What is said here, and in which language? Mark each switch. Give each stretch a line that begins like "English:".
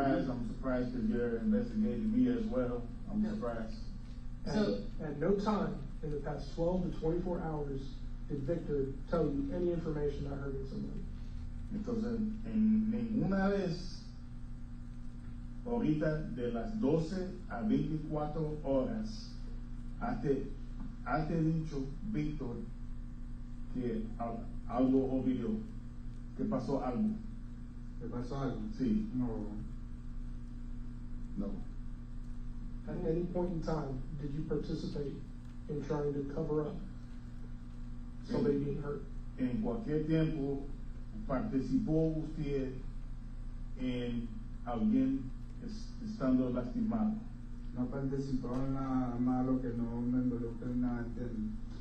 English: I'm surprised because you're investigating me as well. I'm surprised. So- At no time in the past 12 to 24 hours did Victor tell you any information about hurting somebody.
Spanish: Entonces, en ninguna vez, ahorita de las 12 a 24 horas, has dicho, Víctor, que algo ocurrió, que pasó algo. ¿Te pasó algo? Sí, No. no.
English: At any point in time, did you participate in trying to cover up somebody being hurt?
Spanish: En cualquier tiempo, participó usted en alguien estando lastimado. No participó en nada malo, que no me involucré en nada, ¿entiendes?